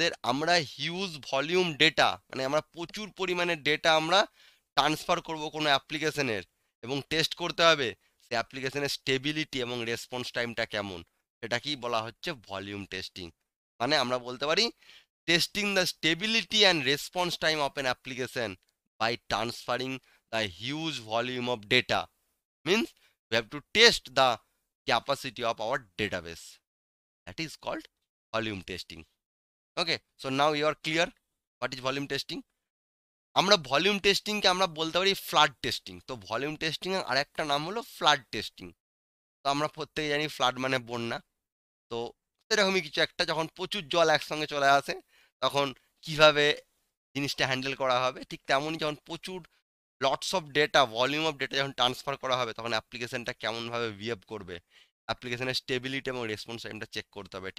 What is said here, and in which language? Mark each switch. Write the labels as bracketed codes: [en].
[bn] আমরা huge volume data, মানে আমরা প্রচুর পরিমাণে ডেটা আমরা ট্রান্সফার করব কোনো অ্যাপ্লিকেশনের, এবং টেস্ট করতে হবে সে অ্যাপ্লিকেশনের স্টেবিলিটি এবং রেসপন্স টাইমটা কেমন। সেটাকেই বলা হচ্ছে ভলিউম টেস্টিং। মানে আমরা বলতে পারি [en] Testing the stability and response time of an application by transferring the huge volume of data. Means we have to test the capacity of our database. That is called volume testing. Okay, so now you are clear what is volume testing. [bn] আমরা volume টেস্টিংকে আমরা বলতে পারি flood testing. তো volume testing এর আরেকটা নাম হলো flood testing. তো আমরা প্রত্যেকে জানি ফ্লাড মানে বন্যা। তো সেরকমই কিছু একটা, যখন প্রচুর জল একসঙ্গে চলে আসে, তখন কিভাবে জিনিসটা হ্যান্ডেল করা হবে, ঠিক তেমনই যখন প্রচুর lots of data, volume of data যখন ট্রান্সফার করা হবে, তখন অ্যাপ্লিকেশনটা কেমনভাবে বিহেভ করবে, অ্যাপ্লিকেশনের স্টেবিলিটি এবং রেসপন্স টাইমটা চেক করতে হবে।